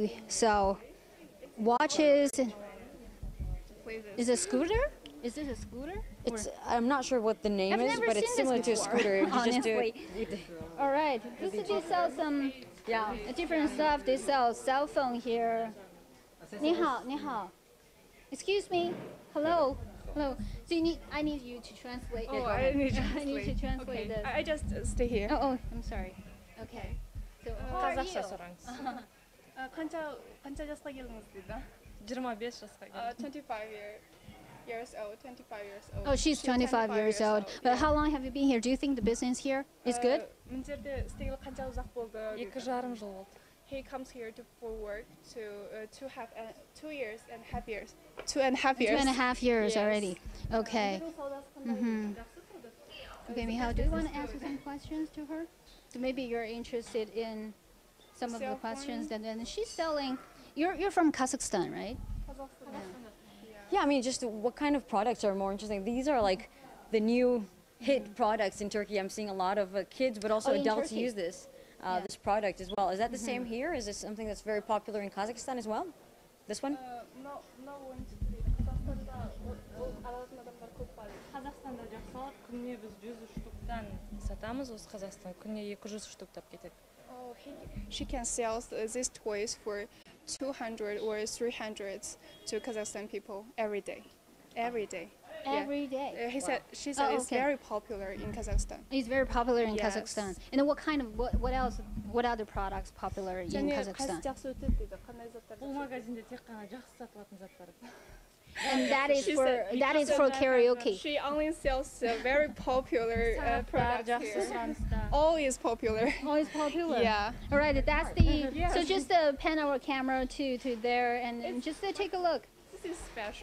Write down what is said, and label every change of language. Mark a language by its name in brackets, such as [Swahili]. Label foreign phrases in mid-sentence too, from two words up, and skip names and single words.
[English] We sell watches. Is it a scooter? Is this a scooter? I'm not sure what the name is, but it's similar to a scooter. You just do it. All right. They sell some different stuff. They sell cell phone here. [Chinese] 你好, 你好. [English] Excuse me. Hello. Hello. So I need you to translate. Oh, I need to translate this. I just stay here. Oh, I'm sorry. Okay. So how are you? [Kazakh] Qancha жасқа келдіңіз? 25 жасқа келдім. [English] 25 years old. 25 years old. Oh, she's 25 years old. But how long have you been here? Do you think the business here is good? [Kazakh] Мына жерде істегелі қанша ұзақ болды? 2,5 жыл болды. [English] He comes here for work to 2 years and a half years. 2.5 years. 2.5 years Yes. already. Okay. Okay, Michal, do you want to ask some questions to her? So maybe you're interested in some of the questions that then she's selling. You're from Kazakhstan, right? Yeah, I mean, just what kind of products are more interesting? These are like the new hit products in Turkey. I'm seeing a lot of kids, but also in adults Turkey? use this this product as well. Is that the same here? Is this something that's very popular in Kazakhstan as well? This one? No one. [Kazakh] Қазақстанда жақсылап күніне біз 100 штуктан сатамыз, осы Қазақстан күніне 200 штуктап кетеді. [English] Oh, she can sell these toys for 200 or 300 to Kazakhstan people every day. Every day. Every day. She said it's very popular in Kazakhstan. It's very popular in Yes. Kazakhstan. And then what other products popular in Kazakhstan? [Kazakh] жақсы өтеді дейді. Қандай заттар? Бұл магазинде тек қана жақсы сатылатын заттар. [English] And that is for karaoke. She only sells very popular products here. All is popular. Oh, it's popular. Yeah. All right, that's the. So just pan our camera to there and just take a look. This is special.